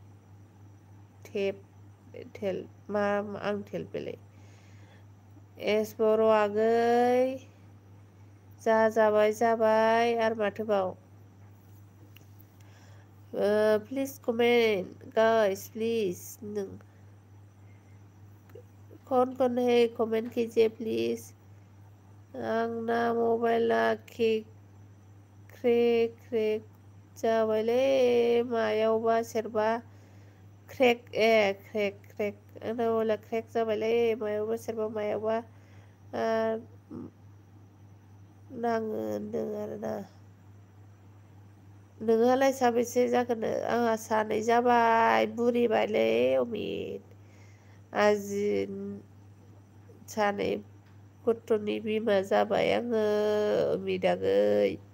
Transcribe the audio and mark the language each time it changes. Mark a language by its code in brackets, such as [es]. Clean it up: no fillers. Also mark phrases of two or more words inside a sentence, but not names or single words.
[brx] मा आं बेलाय एस बर' आगै जाबाय आरो माथोबाव [en] please comment guys please [hi] कौन है कमेंट कीजिए प्लीज [brx] आंना मबाइला क्रेक जाबायलै मायावबा सोरबा क्रेक आंना मबाइला क्रेक जाबायलै मायावबा सोरबा मायावबा नाङो होनदों आरोना नोङोलाय साबेसे जागोन आंहा सानै जाबाय बुरिबायलै अमित आजि सानै गथ'नि बिमा जाबाय आङो अमित आगै